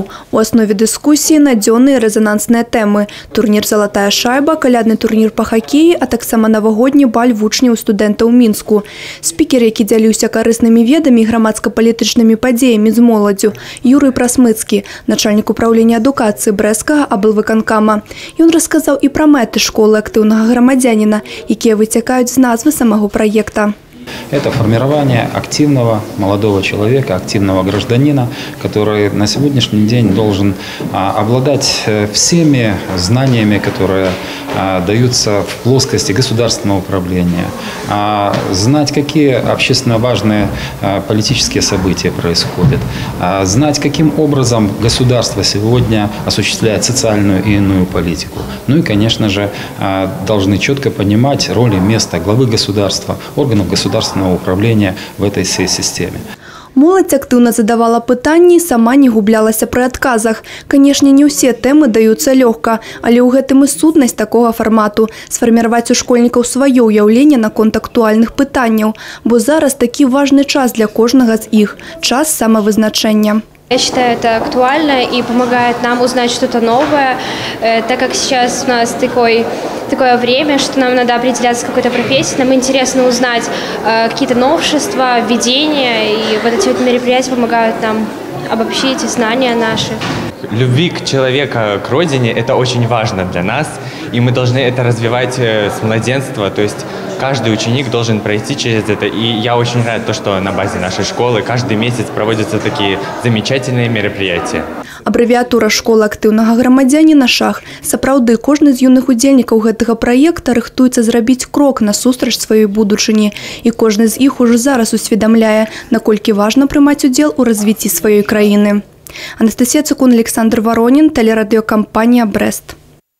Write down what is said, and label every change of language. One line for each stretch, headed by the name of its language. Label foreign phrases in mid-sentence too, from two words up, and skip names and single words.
Belarusian: У аснове дыскусіі надзённыя рэзанансныя тэмы. Турнір «Залатая шайба», калядны турнір па хакеі, а таксама навагодні баль вучняў студэнтаў Мінску. Спікер, які дзяліўся карыснымі ведамі і грамадска-палітычнымі падзеямі з моладдзю, Юрый Прасмыцкі, начальнік управлення адукацыі Брэсцкага аблвыканкама. Ён расказаў і пра мэты школы актыўнага грамадзяніна, якія выцякаюць з назвы самого праекта.
Russian: Это формирование активного молодого человека, активного гражданина, который на сегодняшний день должен обладать всеми знаниями, которые даются в плоскости государственного управления, знать, какие общественно важные политические события происходят, знать, каким образом государство сегодня осуществляет социальную и иную политику. Ну и, конечно же, должны четко понимать роль и место главы государства, органов государственного управления в этой всей системе.
Belarusian: Моладзь актыўна задавала пытанні і сама не гублялася пры адказах. Канешне, не ўсе тэмы даюцца лёгка, але ў гэтым і сутнасць такога фармату – сфарміраваць у школьнікаў сваё ўяўленне наконт актуальных пытанняў, бо зараз такі важны час для кожнага з іх – час самавызначэння.
Russian: Я считаю, это актуально и помогает нам узнать что-то новое, так как сейчас у нас такое время, что нам надо определяться с какой-то профессией, нам интересно узнать какие-то новшества, введения, и вот эти вот мероприятия помогают нам обобщить знания наши. Любви к человеку, к родине – это очень важно для нас, и мы должны это развивать с младенства, то есть каждый ученик должен пройти через это, и я очень рад, что на базе нашей школы каждый месяц проводятся такие замечательные мероприятия.
Belarusian: Абрэвіатура школы актыўнага грамадзяніна «Шах». Сапраўды, кожны з юных удзельнікаў гэтага праекта рыхтуецца зрабіць крок насустрач сваёй будучыні, і кожны з іх ужо зараз усведамляе, наколькі важна прымаць удзел у развіцці сваёй краіны.
Russian: Анастасія Цукун, Александр Воронин, телерадиокомпания «Брест».